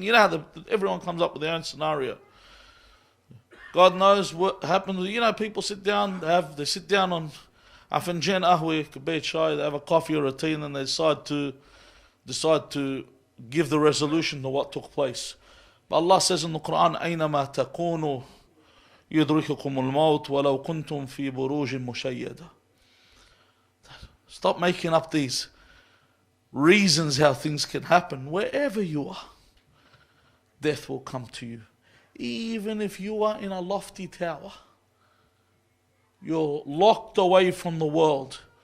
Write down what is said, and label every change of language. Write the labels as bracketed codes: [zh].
[en] You know, everyone comes up with their own scenario. God knows what happened. You know, people sit down. They sit down on [ar] afinjan ahwe, kabeh chai. [en] They have a coffee or a tea, and then they decide to give the resolution to what took place. But Allah says in the Quran, [ar] أَيْنَمَا تَكُونُوا يُدْرِكُكُمُ الْمَوْتُ وَلَوْ كُنْتُمْ فِي بُرُوجٍ مُشَيَّدَةٍ. [en] Stop making up these reasons how things can happen. Wherever you are, death will come to you. Even if you are in a lofty tower, you're locked away from the world.